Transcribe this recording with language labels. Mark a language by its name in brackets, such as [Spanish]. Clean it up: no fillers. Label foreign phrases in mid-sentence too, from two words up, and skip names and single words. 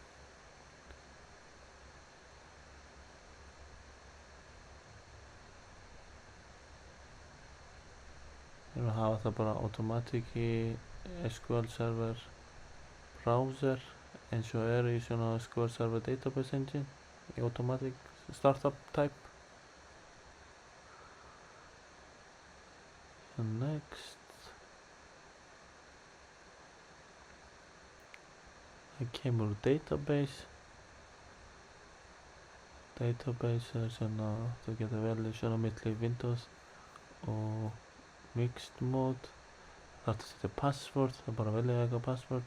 [Icelandic] Við erum að hafa það bara automatic í SQL Server browser eins og í svona SQL Server Database Engine í [English] automatic startup type. So next. [Icelandic] Það kemur úr database. Database svona, þú getur velið svona milli Windows og [English] mixed mode. [Icelandic] Það að setja password, það bara velja eitthvað password.